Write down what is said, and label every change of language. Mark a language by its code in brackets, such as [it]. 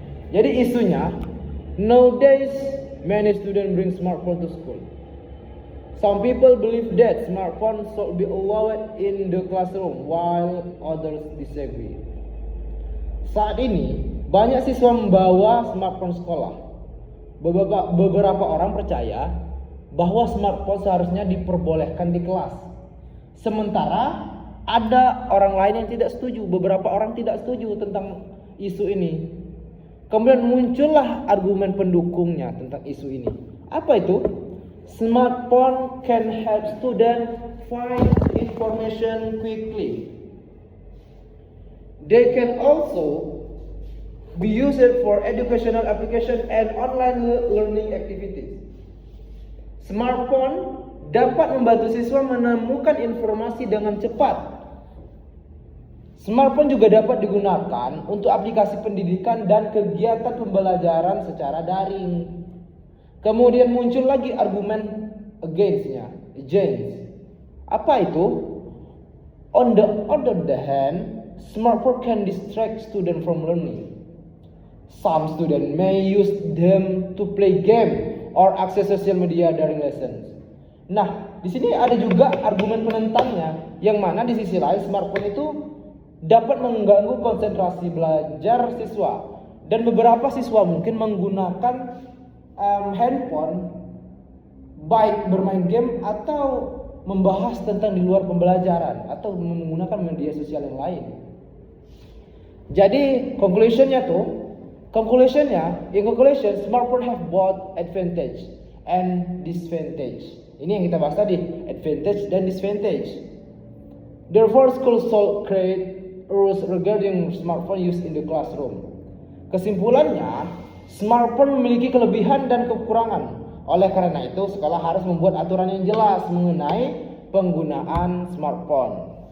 [id] Jadi isunya, [en] nowadays many students bring smartphone to school. Some people believe that smartphone should be allowed in the classroom while others disagree. [id] Saat ini banyak siswa membawa smartphone sekolah. Beberapa orang percaya bahwa smartphone seharusnya diperbolehkan di kelas. Sementara ada orang lain yang tidak setuju. Beberapa orang tidak setuju tentang isu ini. Kemudian muncullah argumen pendukungnya tentang isu ini. Apa itu? [en] Smartphone can help students find information quickly. They can also be used for educational application and online learning activities. [id] Smartphone dapat membantu siswa menemukan informasi dengan cepat. Smartphone juga dapat digunakan untuk aplikasi pendidikan dan kegiatan pembelajaran secara daring. Kemudian muncul lagi argumen against. Apa itu? [en] On the other hand, smartphone can distract students from learning. Some students may use them to play game or access social media during lessons. [id] Nah, di sini ada juga argumen penentangnya, yang mana di sisi lain smartphone itu dapat mengganggu konsentrasi belajar siswa, dan beberapa siswa mungkin menggunakan handphone baik bermain game atau membahas tentang di luar pembelajaran atau menggunakan media sosial yang lain. Jadi [en] in conclusion, smartphone have both advantage and disadvantage. [id] Ini yang kita bahas tadi, advantage dan disadvantage. [en] Therefore, schools should create rules regarding smartphone use in the classroom. [id] Kesimpulannya, smartphone memiliki kelebihan dan kekurangan. Oleh karena itu, sekolah harus membuat aturan yang jelas mengenai penggunaan smartphone.